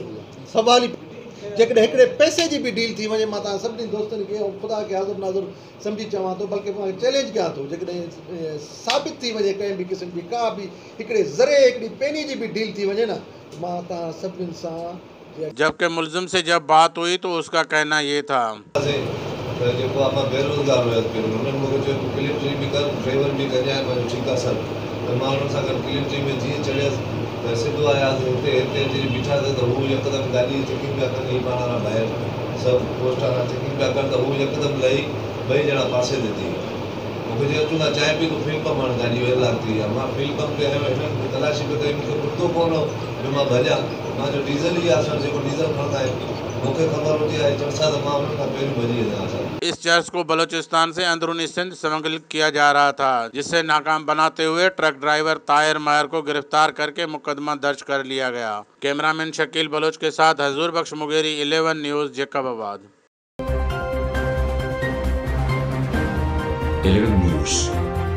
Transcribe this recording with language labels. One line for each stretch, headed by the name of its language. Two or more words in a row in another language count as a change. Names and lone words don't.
Sindhi: सवाल ई जेकॾहिं हिकिड़े पैसे जी बि डील थी वञे, मां तव्हां सभिनी दोस्तनि खे ख़ुदा खे हाज़िर नाज़िर सम्झी चवां थो, बल्कि मां चैलेंज कयां थो, जेकॾहिं साबित थी वञे कंहिं बि क़िस्म जी का बि हिकिड़े ज़रे हिकिड़ी पेनी जी बि डील थी वञे न, मां तव्हां सभिनीनि सां।
Urdu: جبکہ ملزم سے جب بات ہوئی تو اس کا کہنا یہ تھا,
Sindhi: जेको आहे मां बेरोज़गार हुयसि, हुननि मूंखे चयो क्लिनिट्री बि कर, ड्राइवर बि कजांइ। मां ठीकु आहे सर, त मां हुननि सां गॾु क्लिनिट्री में जीअं चढ़ियसि त सिधो आयासीं हिते बीठा थिए त हू यकदमि गाॾी चेकिंग पिया कनि, ही पाण वारा ॿाहिरि सभु पोस्ट वारा चेकिंग पिया कनि त हू यकदमि लही ॿई ॼणा पासे ते थी। मूंखे चयो तूं चांहि पी, तूं
English: field pump
Sindhi: हाणे गाॾी वेल थी आहे। मां
English: field pump
Sindhi: ते आयो, हिननि तलाशी पे कई, मूंखे पुछंदो कोन हो जो मां भॼां। मां जो डीज़ल ई आहे सर, जेको डीज़ल खणंदा आहिनि, मूंखे ख़बर हुजे आहे चर्चा त मां हुननि खां पहिरियों भॼी वञा सर।
Urdu: اس چرچ کو بلوچستان سے اندرونی سندھ اسمگل کیا جا رہا تھا، جس سے ناکام بناتے ہوئے
English: truck driver
Urdu: طاہر مہر کو گرفتار کر کے مقدمہ درج کر لیا گیا. کیمرہ مین شکیل بلوچ کے ساتھ حضور بخش مغیری، 11 نیوز، جیکب آباد. 11 News।